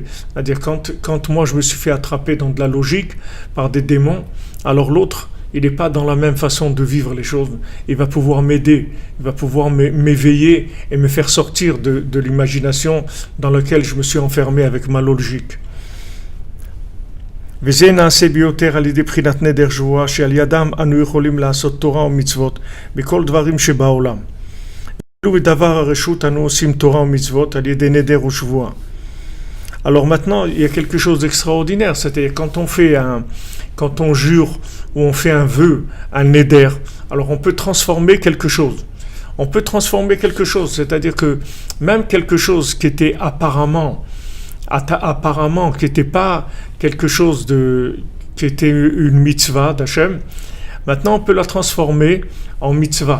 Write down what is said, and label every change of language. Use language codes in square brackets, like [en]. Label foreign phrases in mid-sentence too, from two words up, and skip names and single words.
[fr] C'est-à-dire quand moi je me suis fait attraper dans de la logique par des démons, alors l'autre, il n'est pas dans la même façon de vivre les choses. Il va pouvoir m'aider, il va pouvoir m'éveiller et me faire sortir de l'imagination dans laquelle je me suis enfermé avec ma logique. [he] וזה נעשה ביותר על ידי בחינת נדר שבועה שעל ידם אנו יכולים לעשות תורה ומצוות בכל דברים שבעולם. ובדבר הרשות אנו עושים תורה ומצוות על ידי נדר ושבועה. [fr] Alors maintenant, il y a quelque chose d'extraordinaire, c'est-à-dire quand on jure ou on fait un vœu, un neder, alors on peut transformer quelque chose. On peut transformer quelque chose, c'est-à-dire que même quelque chose qui était apparemment qui n'était pas quelque chose qui était une mitzvah d'Hachem, maintenant on peut la transformer en mitzvah.